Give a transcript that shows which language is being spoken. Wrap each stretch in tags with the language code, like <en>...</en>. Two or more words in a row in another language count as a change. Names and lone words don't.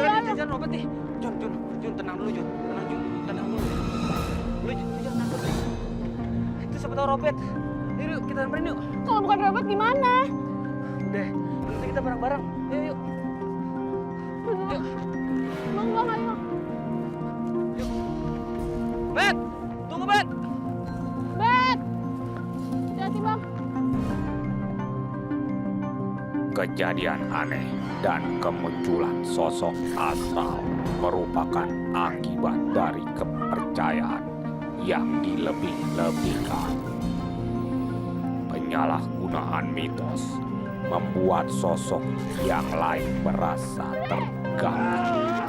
<id>Jangan Robert nih. Jun, tenang dulu, Jun. Tenang dulu. Lu jangan takut. Itu siapa tahu Robert. Yuk, kita samperin yuk. Kalau bukan Robert gimana? Udah, nanti kita bareng-bareng. Yuk. Aduh. Bang, ayo. Bet! Tunggu, Bet! Bet. Hati-hati, Bang. Kejadian aneh dan kemunculan sosok astral merupakan akibat dari kepercayaan yang dilebih-lebihkan. Penyalahgunaan mitos membuat sosok yang lain merasa terganggu.</id>